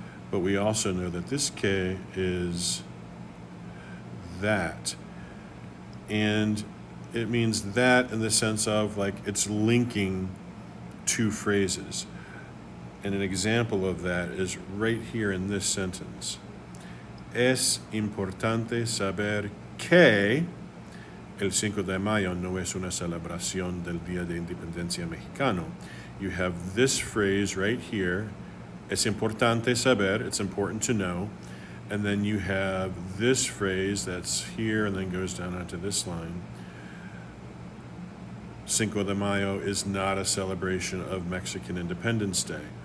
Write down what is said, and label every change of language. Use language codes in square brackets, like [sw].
[en] But we also know that this que is that. And it means that in the sense of like it's linking two phrases. And an example of that is right here in this sentence. [es] Es importante saber que el Cinco de Mayo no es una celebración del Día de Independencia Mexicano. [en] You have this phrase right here. [es] Es importante saber, [en] it's important to know. And then you have this phrase that's here and then goes down onto this line. Cinco de Mayo is not a celebration of Mexican Independence Day.